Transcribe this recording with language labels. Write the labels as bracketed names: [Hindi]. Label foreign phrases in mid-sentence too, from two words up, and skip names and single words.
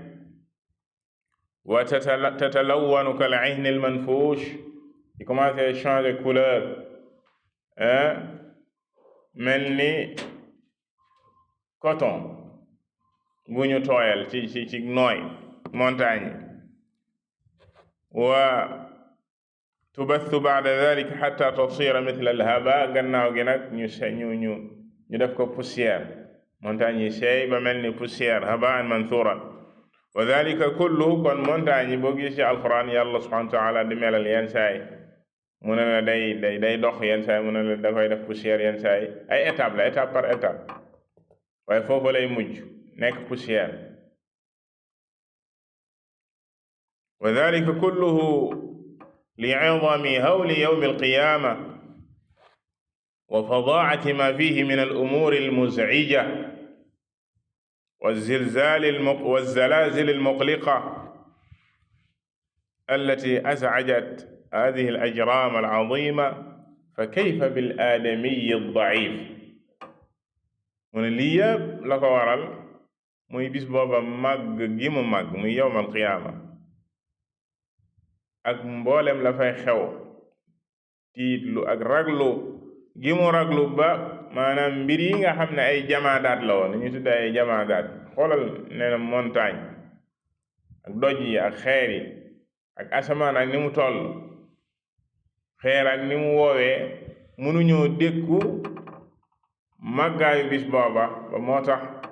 [Arabic] وتتلون كالعهن المنفوش [Wolof] di [French] commencé changer couleur [Wolof] mel ni coton bu ñu tooyal ci nooy montagne [Arabic] وتبث بعد ذلك حتى تصير مثل الهباء [Wolof] gannaaw gi nag ñu def ko poussière montagne yi seey ba mel ni poussière [Arabic] هباء منثورا وذلك كله [Wolof] kon montagne yi boo gis ci alquran yàlla [Arabic] سبحانه وتعالى [Wolof] di melal yenn saay mu ne la day dox yenn saay mu ne la da koy def poussière yenn saay ay étape la [French] étape par étape [Wolof] waaye foofu lay mujj nekk poussière [Arabic] وذلك كله لعدم هول يوم القيامة وفظاعة ما فيه من الأمور المزعجة والزلازل المقلقة التي أزعجت هذه الأجرام العظيمة فكيف بالآدمي الضعيف [Wolof] mu ne lii yëpp la ko waral muy bis booba màgg gi mu màgg muy [Arabic] يوم القيامة [Wolof] ak mboolem la fay xew tiitlu ak raglu gi mu raglu ba maanaam mbir yi nga xam ne ay jamaadaat la woon ñu tudde ay jamaadaat xoolal nee na montagne ak doj yi ak xeer yi ak asamaan ak ni mu toll xeer ak ni mu woowee mënuñoo dékku màggaayu bis booba ba moo tax